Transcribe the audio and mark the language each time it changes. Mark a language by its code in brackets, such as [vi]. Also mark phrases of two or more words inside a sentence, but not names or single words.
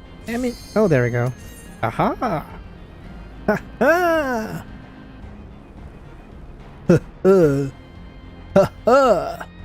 [en] Damn it. Oh, there we go. Aha! Ha ha! Ha ha! Ha ha!